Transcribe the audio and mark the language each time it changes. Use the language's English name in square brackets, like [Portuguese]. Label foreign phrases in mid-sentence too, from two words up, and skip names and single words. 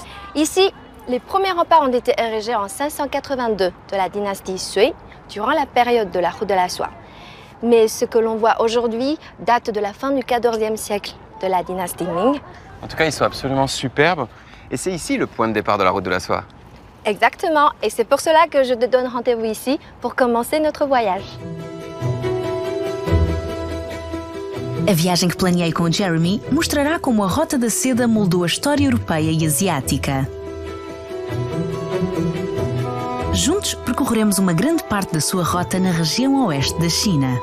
[French] Ici, les premiers remparts ont été érigés en 582 de la dynastie Sui, durant la période de la Route de la Soie. Mais ce que l'on voit aujourd'hui date de la fin du XIVe siècle de la dynastie Ming. En tout cas, ils sont absolument superbes. Et c'est ici le point de départ de la Route de la Soie. Exactement, et c'est pour cela que je te donne rendez-vous ici pour commencer notre voyage. [Portuguese] A viagem que planeei com o Jeremy mostrará como a Rota da Seda moldou a história europeia e asiática. Juntos percorreremos uma grande parte da sua rota na região oeste da China.